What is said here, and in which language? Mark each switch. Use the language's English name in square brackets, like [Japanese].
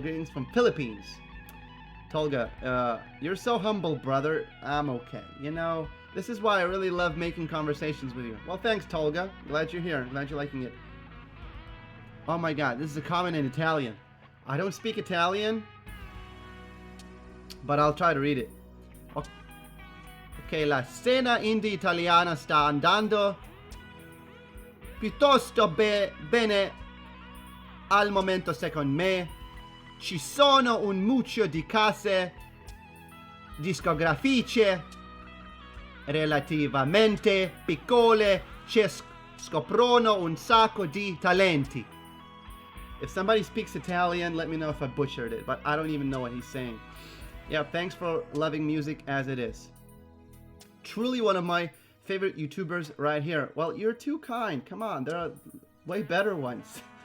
[English] Greetings from Philippines. Tolga, you're so humble, brother. I'm okay. You know, this is why I really love making conversations with you. Well, thanks, Tolga. Glad you're here. Glad you're liking it. Oh my god, this is a comment in Italian. I don't speak Italian, but I'll try to read it. [Italian] Ok, la scena indie italiana sta andando piuttosto bene al momento, secondo me. Ci sono un mucchio di case discografiche relativamente piccole che scoprono un sacco di talenti. [English] If somebody speaks Italian, let me know if I butchered it, but I don't even know what he's saying. Yeah, thanks for loving music as it is. Truly one of my favorite YouTubers right here. Well, you're too kind. Come on, there are way better ones.